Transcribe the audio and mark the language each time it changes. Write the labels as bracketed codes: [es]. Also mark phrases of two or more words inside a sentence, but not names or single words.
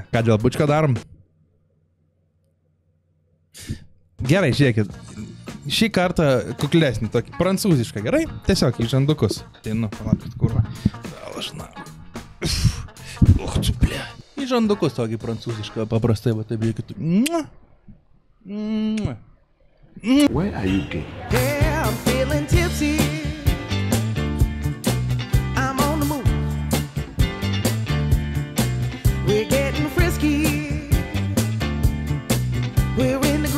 [lt] Ką dėl bučko darom? Gerai, žiūrėkit. Šį kartą kuklesnį, tokį prancūzišką, gerai? Tiesiog į žandukus. Tai, palaukit, kurva. Į žandukus tokį prancūzišką, paprastai, va taip žiūrėkit. [en] Where are you getting? Yeah, I'm feeling tipsy. I'm on the move. We're getting frisky. We're